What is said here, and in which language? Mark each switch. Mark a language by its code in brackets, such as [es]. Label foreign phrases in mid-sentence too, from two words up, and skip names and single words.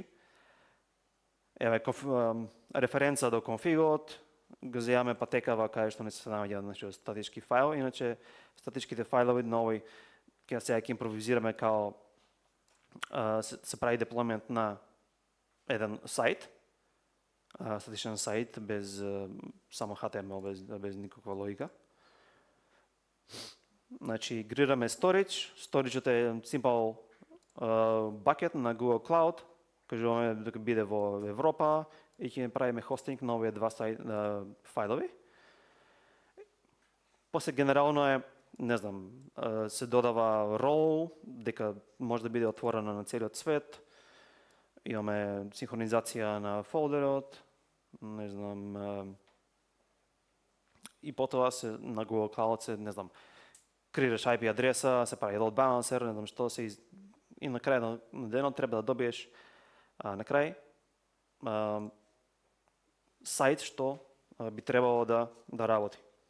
[mk] Еве референца до конфигот, го земаме патекава каде што не се наоѓа статички файл, иначе статичките фајлови на овој сега ќе импровизираме као се прави деплоймент на еден сайт, статичен сайт без само HTML, без никаква логика. Значи грираме storage, storageот е [en] simple bucket [mk] на Google Cloud, кажуваме дека биде во Европа и ќе правиме хостинг на овие два фајлови. После генерално е, не знам, се додава role, дека може да биде отворено на целиот свет. Имаме синхронизација на фолдерот, не знам, и потоа се на Google Cloud се, не знам, креираш IP адреса, се прави [en] load balancer, [mk] не знам што се и на крај на денот треба да добиеш на крај сайт што би требало да работи.